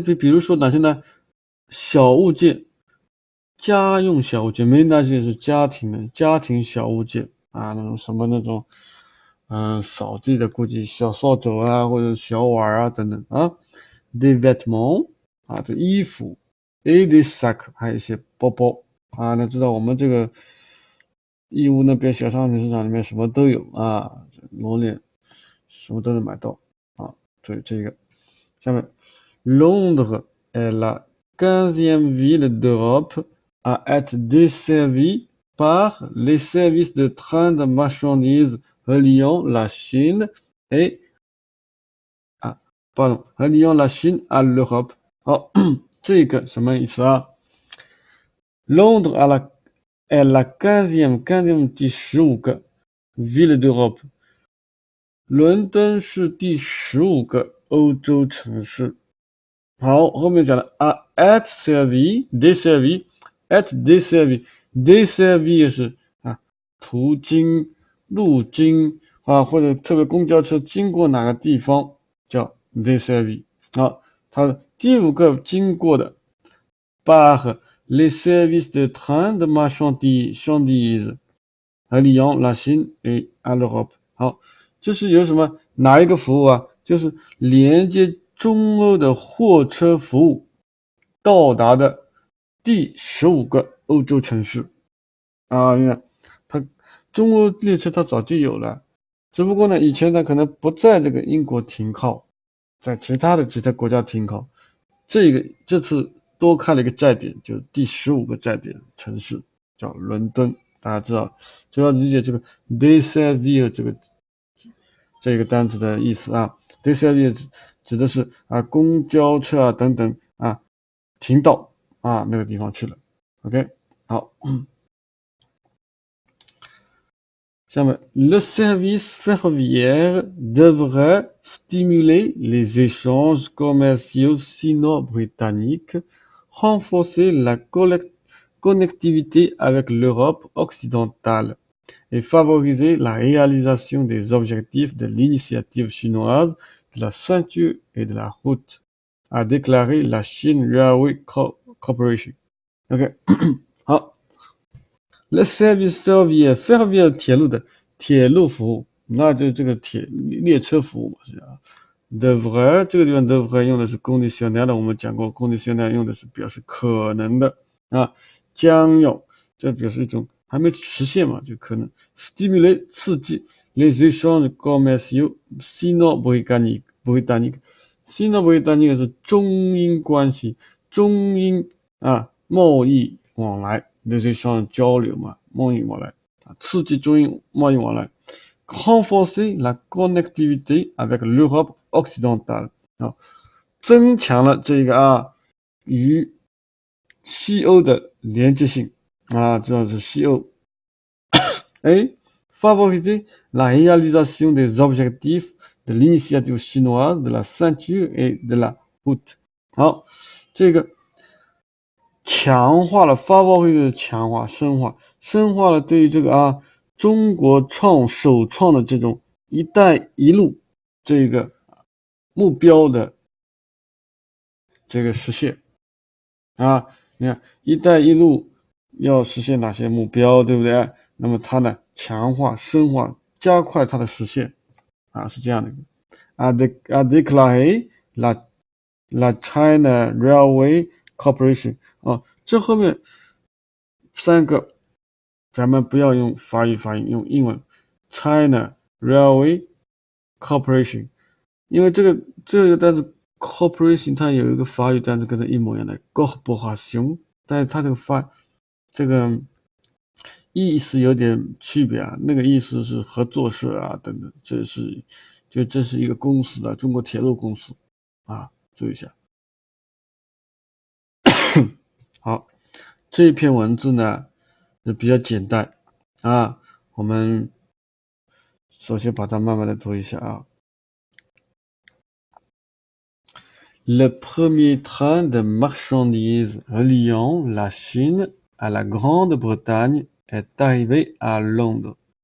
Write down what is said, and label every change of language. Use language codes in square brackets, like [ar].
[zh] 比如说哪些呢？小物件，家用小物件，ménager是家庭小物件啊，那种什么那种，扫地的估计小扫帚啊，或者小碗啊等等啊。 [fr] Des vêtements [zh] 啊，这衣服 ， [fr] et des sacs [zh] 还有一些包包啊。那知道我们这个义乌那边小商品市场里面什么都有啊，罗列什么都能买到啊。所以这个下面 [fr] Londres est la 15e ville d'Europe à être desservie par les services de train de marchandises reliant la Chine et reliant la Chine à l'Europe。 [zh] 好，这个什么意思啊？ [fr] Londres est la 15e [zh] 第15个 [fr] ville d'Europe。 [zh] 伦敦是第15个欧洲城市。好，后面讲的啊 ，at desservi，at desservi 也是啊，途经、路经啊，或者特别公交车经过哪个地方叫 desservi。好，它的第5个经过的 [fr] par les services de train de marchandises reliant la Chine et à l'Europe。 [zh] 好，这是有什么哪一个服务啊？就是连接中欧的货车服务到达的第15个欧洲城市啊，你看它中欧列车它早就有了，只不过呢，以前它可能不在这个英国停靠，在其他国家停靠。这次多开了一个站点，就第15个站点城市叫伦敦。大家知道，就要理解这个 desservir 这个单词的意思啊。 desservir 指的是公交车等等停到那个地方去了。 OK， 好。 [fr] 下面，le service ferroviaire devrait stimuler les échanges commerciaux sino-britanniques, renforcer la connectivité avec l'Europe occidentale et favoriser la réalisation des objectifs de l'initiative chinoise de la ceinture et de la route, a déclaré la Chine Railway Corporation. [zh] OK， 好。 [fr] Le service ferroviaire [zh] 铁路的铁路服务，那就这个列车服务嘛，是啊。 devrait 这个地方 devrait 用的是 conditionnel 的，我们讲过 conditionnel 用的是表示可能的将要，这表示一种还没实现嘛，就可能 stimulate 刺激 [fr] les échanges commerciaux sino-britanniques sino-britannique [zh] 是中英关系，中英贸易往来。 les échanges 交流嘛，贸易往来刺激中英贸易往来 ， [fr] renforcer la connectivité avec l'Europe occidentale [zh] 增强了这个与西欧的连接性知道是西欧。 [fr] favoriser la réalisation des objectifs de l'initiative chinoise de la ceinture et de la route。 [zh] 好，这个。强化了发报会的强化深化了对于这个中国首创的这种一带一路这个目标的这个实现你看一带一路要实现哪些目标，对不对？那么它呢强化深化加快它的实现是这样的。 déclaré la China Railway Corporation 这后面3个咱们不要用法语发音，用英文 China Railway Corporation， 因为这个单词 corporation 它有一个法语单词跟它一模一样的 corporation， 但是它这个意思有点区别那个意思是合作社等等，这是一个公司的中国铁路公司注意一下。好，这一篇文字呢就比较简单我们首先把它慢慢的读一下 [fr] Le premier train de marchandises reliant la Chine à la Grande-Bretagne est arrivé à Londres。